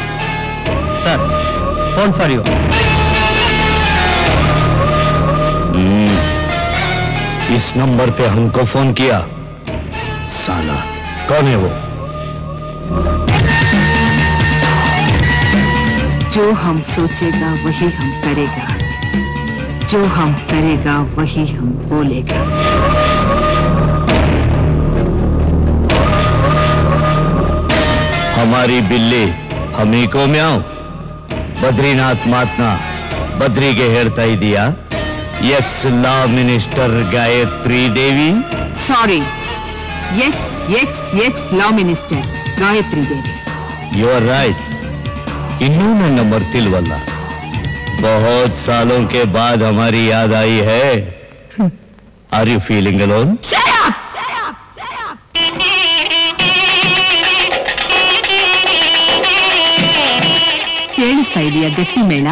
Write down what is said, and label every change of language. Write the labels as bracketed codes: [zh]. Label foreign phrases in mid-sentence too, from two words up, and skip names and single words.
[en] Sir, phone for you. [hi] इस नंबर पे हमको फोन किया. साला कौन है वो? जो हम सोचेगा वही हम करेगा, जो हम करेगा वही हम बोलेगा. हमारी बिल्ली हमीको म्याऊ. [kn] बद्रीनाथ ಮಾತನ್ನ ಬದ್ರಿಗೆ ಹೇಳ್ತಾ ಇದೀಯಾ? [en] ex law minister ಗಾಯತ್ರಿ ದೇವಿ. sorry, ex law minister ಗಾಯತ್ರಿ ದೇವಿ. You are right. [kn] ಇನ್ನೂ ನನ್ನ ಮರ್ತಿಲ್ವಲ್ಲ. [hi] बहुत सालों के बाद हमारी याद आई है. [en] Are you feeling alone? [kn] ಕೇಳಿಸ್ತಾ ಇದೆಯಾ ಗಟ್ಟಿ ಮೇಳ?